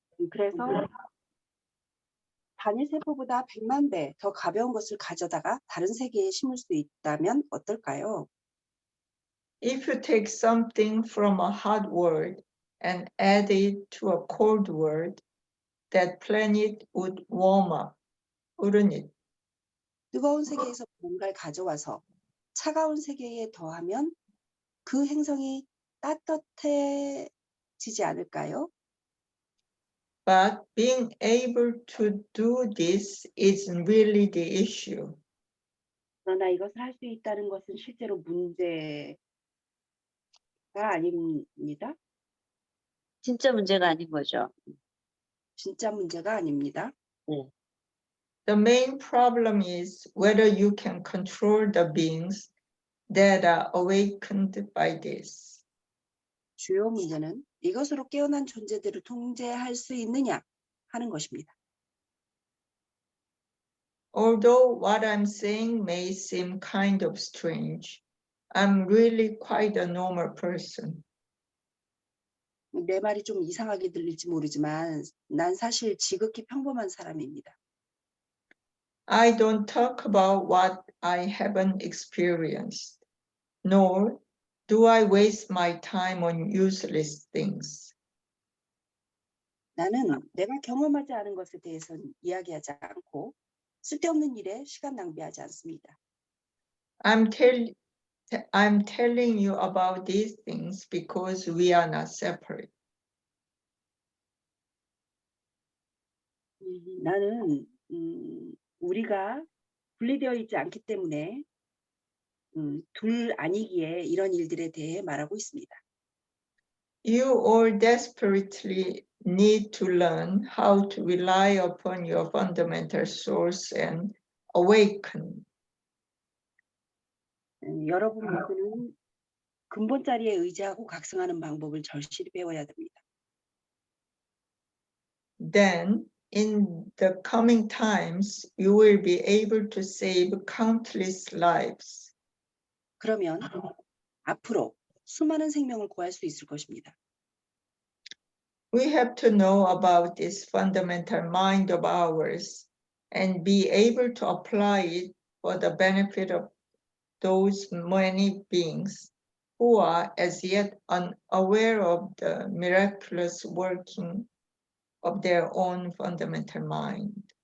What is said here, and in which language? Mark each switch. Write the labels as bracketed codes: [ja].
[ko] 그래서 단일 세포보다 100만 배 더 가벼운 것을 가져다가 다른 세계에 심을 수 있다면 어떨까요? [en] If you take something from a hot world and add it to a cold world, that planet would warm up, wouldn't it? [ko] 뜨거운 세계에서 뭔가를 가져와서 차가운 세계에 더하면 그 행성이 따뜻해지지 않을까요? [en] But being able to do this isn't really the issue. [ko] 그러나 이것을 할 수 있다는 것은 실제로 문제가 문제가 아닙니다. 진짜 문제가 아닌 거죠. 진짜 문제가 아닙니다. [en] The main problem is whether you can control the beings that are awakened by this. [ko] 주요 문제는 이것으로 깨어난 존재들을 통제할 수 있느냐 하는 것입니다. [en] Although what I'm saying may seem kind of strange, I'm really quite a normal person. [ko] 내 말이 좀 이상하게 들릴지 모르지만 난 사실 지극히 평범한 사람입니다. [en] I don't talk about what I haven't experienced, nor do I waste my time on useless things. [ko] 나는 내가 경험하지 않은 것에 대해서는 이야기하지 않고 쓸데없는 일에 시간 낭비하지 않습니다. [en] I'm telling you about these things because we are not separate. [ko] 나는 우리가 분리되어 있지 않기 때문에 둘 아니기에 이런 일들에 대해 말하고 있습니다. [en] You all desperately need to learn how to rely upon your fundamental source and awaken. [ko] 여러분 모두는 근본 자리에 의지하고 각성하는 방법을 절실히 배워야 됩니다. [en] Then, in the coming times, you will be able to save countless lives. [ko] 그러면 앞으로 수많은 생명을 구할 수 있을 것입니다. [en] We have to know about this fundamental mind of ours and be able to apply it for the benefit of those many beings who are as yet unaware of the miraculous working of their own fundamental mind.